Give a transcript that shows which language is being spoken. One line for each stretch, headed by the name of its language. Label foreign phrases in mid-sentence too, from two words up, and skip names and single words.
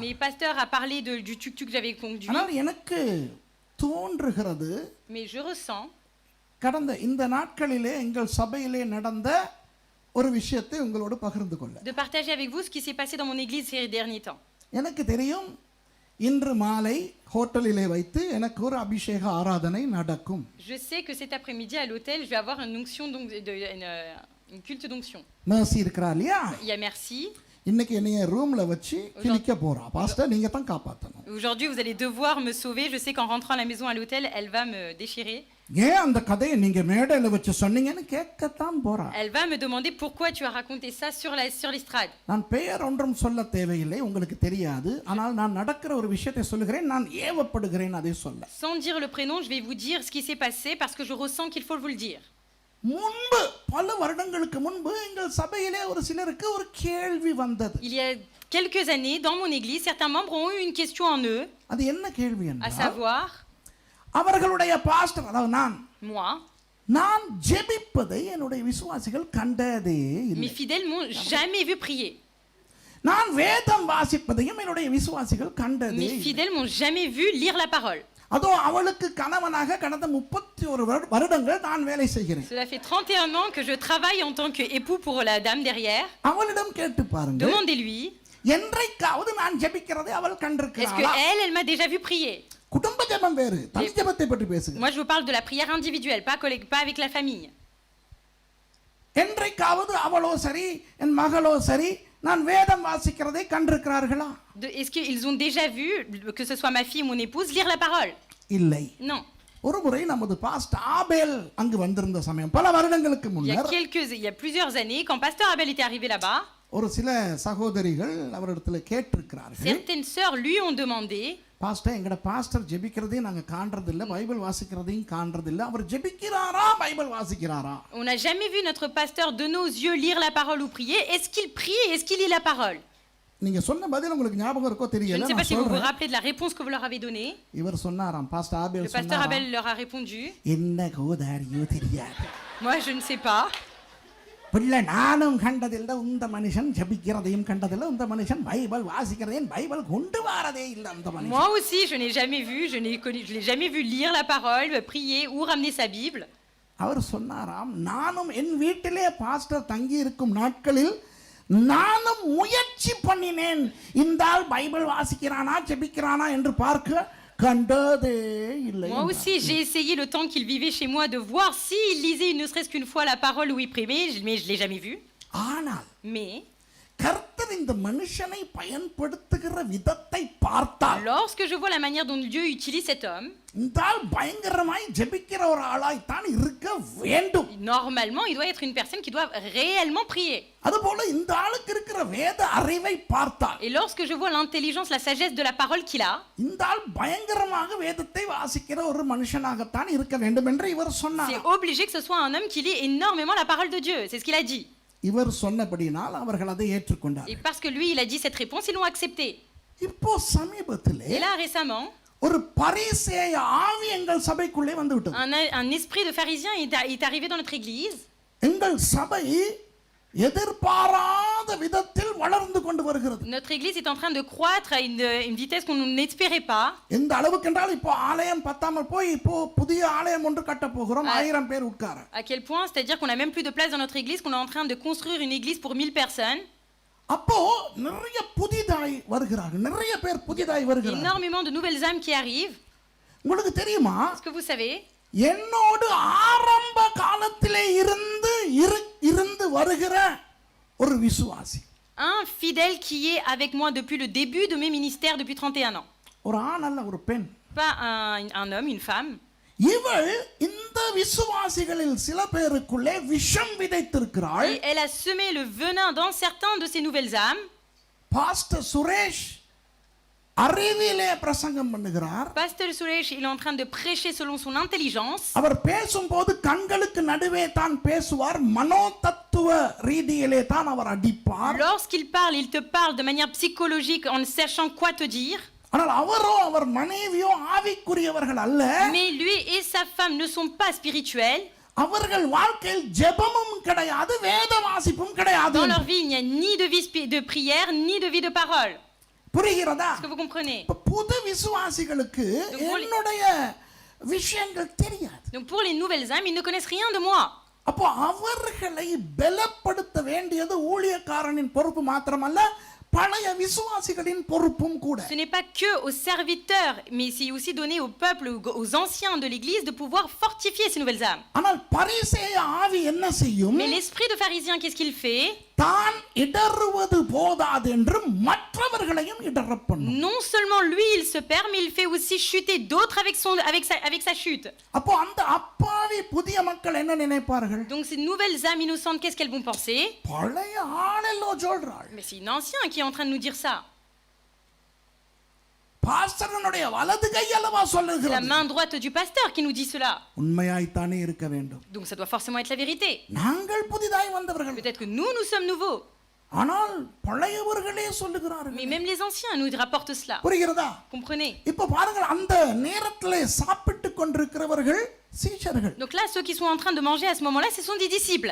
French: Mais pasteur a parlé du tuk-tuk que j'avais conduit.
Tamil: ஆனால் எனக்கு தோன்றுகிறது,
French: Mais je ressens
Tamil: கடந்த இந்த நாட்களிலே எங்கள் சபையிலே நடந்த ஒரு விஷயத்தை உங்களோடு பகிர்ந்து கொள்ள.
French: de partager avec vous ce qui s'est passé dans mon église ces derniers temps.
Tamil: எனக்கு தெரியும் இன்று மாலை ஹோட்டலிலே வைத்து எனக்கு ஒரு அபிஷேக ஆராதனை நடக்கும்.
French: Je sais que cet après-midi à l'hôtel, je vais avoir une onction, donc, une culte d'onction.
Tamil: mercy இருக்கிறா இல்லையா?
French: Il y a merci.
Tamil: இன்னைக்கு என்னைய ரூம்ல வச்சு கிழிக்க போறா. பாஸ்டர் நீங்க தான் காப்பாத்தணும்.
French: Aujourd'hui, vous allez devoir me sauver. Je sais qu'en rentrant à la maison à l'hôtel, elle va me déchirer.
Tamil: ஏன் அந்த கதையை நீங்க மேடையில வச்சு சொன்னீங்கன்னு கேட்கத்தான் போறா.
French: Elle va me demander pourquoi tu as raconté ça sur l'estrade.
Tamil: நான் பெயர் ஒன்றும் சொல்ல தேவையில்லை, உங்களுக்கு தெரியாது. ஆனால் நான் நடக்கிற ஒரு விஷயத்தை சொல்லுகிறேன், நான் ஏவப்படுகிறேன் அதை சொல்ல.
French: Sans dire le prénom, je vais vous dire ce qui s'est passé parce que je ressens qu'il faut vous le dire.
Tamil: முன்பு பல வருடங்களுக்கு முன்பு எங்கள் சபையிலே ஒரு சிலருக்கு ஒரு கேள்வி வந்தது.
French: Il y a quelques années, dans mon église, certains membres ont eu une question en eux.
Tamil: அது என்ன கேள்வி
French: À
Tamil: என்றால்,
French: savoir,
Tamil: அவர்களுடைய பாஸ்டர் அதாவது
French: moi,
Tamil: நான் ஜெபிப்பதை என்னுடைய விசுவாசிகள் கண்டதே
French: mes
Tamil: இல்லை.
French: fidèles m'ont jamais vu prier.
Tamil: நான் வேதம் வாசிப்பதையும் என்னுடைய விசுவாசிகள் கண்டதே
French: Mes
Tamil: இல்லை.
French: fidèles m'ont jamais vu lire la parole.
Tamil: அதோ அவளுக்கு கணவனாக கடந்த 31 வருடங்கள் நான் வேலை செய்கிறேன்.
French: Cela fait 31 ans que je travaille en tant qu'époux pour la dame derrière.
Tamil: அவளிடம் கேட்டு பாருங்க,
French: Demandez-lui,
Tamil: என்றைக்காவது நான் ஜெபிக்கிறதை அவள்
French: est-ce
Tamil: கண்டிருக்கிறாளா?
French: que elle m'a déjà vu prier?
Tamil: குடும்ப ஜெபம் வேறு, தனி ஜெபத்தை பற்றி பேசுங்க.
French: Moi, je vous parle de la prière individuelle, pas avec la famille.
Tamil: என்றைக்காவது அவளோ சரி என் மகளோ சரி நான் வேதம் வாசிக்கிறதை கண்டிருக்கிறார்களா?
French: Est-ce qu'ils ont déjà vu, que ce soit ma fille ou mon épouse, lire la parole?
Tamil: இல்லை.
French: Non.
Tamil: ஒரு முறை நமது பாஸ்டர் ஆபேல் அங்கு வந்திருந்த சமயம் பல வருடங்களுக்கு முன்னர்
French: Il y a plusieurs années, quand Pasteur Abel était arrivé là-bas,
Tamil: ஒரு சில சகோதரிகள் அவரிடத்துல கேட்டிருக்கிறார்கள்,
French: certaines sœurs lui ont demandé,
Tamil: பாஸ்டர் எங்கட பாஸ்டர் ஜெபிக்கிறதையும் நாங்க காண்றது இல்ல, பைபிள் வாசிக்கிறதையும் காண்றது இல்ல, அவர் ஜெபிக்கிறாரா பைபிள் வாசிக்கிறாரா?
French: on n'a jamais vu notre pasteur de nos yeux lire la parole ou prier. Est-ce qu'il prie? Est-ce qu'il lit la parole?
Tamil: நீங்க சொன்ன பதில் உங்களுக்கு ஞாபகம் இருக்கோ
French: Je
Tamil: தெரியல,
French: ne sais pas
Tamil: நான்
French: si vous vous
Tamil: சொல்றேன்.
French: rappelez de la réponse que vous leur avez donnée.
Tamil: இவர் சொன்னாராம், பாஸ்டர் ஆபேல்
French: Le pasteur
Tamil: சொன்னாராம்,
French: Abel leur a répondu,
Tamil: என்ன கோதாரியோ தெரியாது,
French: moi je ne sais pas.
Tamil: பிள்ளை நானும் கண்டதில்லை, இந்த மனுஷன் ஜெபிக்கிறதையும் கண்டதில்லை, இந்த மனுஷன் பைபிள் வாசிக்கிறதையும் பைபிள் கொண்டு வரதே இல்லை அந்த மனுஷன்.
French: Moi aussi je n'ai jamais vu, je l'ai jamais vu lire la parole, prier ou ramener sa Bible.
Tamil: அவர் சொன்னாராம், நானும் என் வீட்டிலே பாஸ்டர் தங்கி இருக்கும் நாட்களில் நானும் முயற்சி பண்ணினேன், இந்த ஆள் பைபிள் வாசிக்கிறானா ஜெபிக்கிறானா என்று பார்க்க கண்டதே இல்லை.
French: Moi aussi j'ai essayé le temps qu'il vivait chez moi de voir s'il lisait ne serait-ce qu'une fois la parole ou il priait, mais je l'ai jamais vu.
Tamil: ஆனால்
French: Mais
Tamil: கர்த்தர் இந்த மனுஷனை பயன்படுத்துகிற விதத்தை பார்த்தால்,
French: lorsque je vois la manière dont Dieu utilise cet homme,
Tamil: இந்த ஆள் பயங்கரமாய் ஜெபிக்கிற ஒரு ஆளாய் தான் இருக்க வேண்டும்.
French: normalement il doit être une personne qui doit réellement prier.
Tamil: அதுபோல இந்த ஆளுக்கு இருக்கிற வேத அறிவை பார்த்தால்,
French: Et lorsque je vois l'intelligence, la sagesse de la parole qu'il a,
Tamil: இந்த ஆள் பயங்கரமாக வேதத்தை வாசிக்கிற ஒரு மனுஷனாகத்தான் இருக்க வேண்டும் என்று இவர் சொன்னார்.
French: c'est obligé que ce soit un homme qui lit énormément la parole de Dieu. C'est ce qu'il a dit.
Tamil: இவர் சொன்னபடினால் அவர்கள் அதை
French: Et
Tamil: ஏற்றுக்கொண்டார்.
French: parce que lui il a dit cette réponse, ils l'ont accepté.
Tamil: இப்போ சமீபத்திலே
French: Et là récemment,
Tamil: ஒரு பரிசேய ஆவி எங்கள் சபைக்குள்ளே வந்து விட்டது.
French: un esprit de pharisien est arrivé dans notre église.
Tamil: எங்கள் சபை எதிர்பாராத விதத்தில் வளர்ந்து கொண்டு வருகிறது.
French: Notre église est en train de croître à une vitesse qu'on n'espérait pas.
Tamil: எந்த அளவுக்கு என்றால் இப்போ ஆலயம் பத்தாமல் போய் இப்போ புதிய ஆலயம் ஒன்று கட்ட போகிறோம், 1000 பேர் உட்கார.
French: À quel point, c'est-à-dire qu'on a même plus de place dans notre église, qu'on est en train de construire une église pour 1000 personnes.
Tamil: அப்போ நிறைய புதிதாய் வருகிறார்கள், நிறைய பேர் புதிதாய் வருகிறார்கள்.
French: Énormément de nouvelles âmes qui arrivent.
Tamil: உங்களுக்கு தெரியுமா,
French: Est-ce que vous savez,
Tamil: என்னோடு ஆரம்ப காலத்திலே இருந்து வருகிற ஒரு விசுவாசி,
French: un fidèle qui est avec moi depuis le début de mes ministères depuis 31 ans.
Tamil: ஒரு ஆண் அல்ல ஒரு பெண்,
French: Pas un homme, une femme.
Tamil: இவள் இந்த விசுவாசிகளில் சில பேருக்குள்ளே விஷம் விதைத்திருக்கிறாள்.
French: Et elle a semé le venin dans certains de ces nouvelles âmes.
Tamil: பாஸ்டர் சுரேஷ் அறிவிலே பிரசங்கம் பண்ணுகிறார்.
French: Pasteur Suresh, il est en train de prêcher selon son intelligence.
Tamil: அவர் பேசும்போது கண்களுக்கு நடுவே தான் பேசுவார், மனோதத்துவ ரீதியிலே தான் அவர் அடிப்பார்.
French: Lorsqu'il parle, il te parle de manière psychologique en sachant quoi te dire.
Tamil: ஆனால் அவரோ அவர் மனைவியோ ஆவிக்குரியவர்கள் அல்ல.
French: Mais lui et sa femme ne sont pas spirituels.
Tamil: அவர்கள் வாழ்க்கையில் ஜெபமும் கிடையாது, வேத வாசிப்பும் கிடையாது.
French: Dans leur vie, il n'y a ni de vie de prière, ni de vie de parole.
Tamil: புரிகிறதா?
French: Est-ce que vous comprenez?
Tamil: புது விசுவாசிகளுக்கு என்னுடைய விஷயங்கள் தெரியாது.
French: Donc pour les nouvelles âmes, ils ne connaissent rien de moi.
Tamil: அப்போ அவர்களை பலப்படுத்த வேண்டியது ஊழியக்காரனின் பொறுப்பு மாத்திரமல்ல, பழைய விசுவாசிகளின் பொறுப்பும் கூட.
French: Ce n'est pas que aux serviteurs, mais c'est aussi donné au peuple, aux anciens de l'Église de pouvoir fortifier ces nouvelles âmes.
Tamil: ஆனால் பரிசேய ஆவி என்ன செய்யும்?
French: Mais l'esprit de pharisien, qu'est-ce qu'il fait?
Tamil: தான் இடறுவது போதாது என்று மற்றவர்களையும் இடறப் பண்ணும்.
French: Non seulement lui il se perd, mais il fait aussi chuter d'autres avec sa chute.
Tamil: அப்போ அந்த அப்பாவி புதிய மக்கள் என்ன நினைப்பார்கள்?
French: Donc ces nouvelles âmes innocentes, qu'est-ce qu'elles vont penser?
Tamil: பழைய ஆளெல்லோ சொல்றாள்.
French: Mais c'est une ancienne qui est en train de nous dire ça.
Tamil: பாஸ்டரனுடைய வலது கை அல்லவா
French: C'est la
Tamil: சொல்லுகிறது.
French: main droite du pasteur qui nous dit cela.
Tamil: உண்மையாய்த்தானே இருக்க வேண்டும்.
French: Donc ça doit forcément être la vérité.
Tamil: நாங்கள் புதிதாய் வந்தவர்கள்.
French: Peut-être que nous sommes nouveaux.
Tamil: ஆனால் பழையவர்களே சொல்லுகிறார்கள்.
French: Mais même les anciens nous rapportent cela.
Tamil: புரிகிறதா?
French: Comprenez?
Tamil: இப்போ பாருங்கள், அந்த நேரத்திலே சாப்பிட்டு கொண்டிருக்கிறவர்கள் சீஷர்கள்.
French: Donc là, ceux qui sont en train de manger à ce moment-là, ce sont des disciples.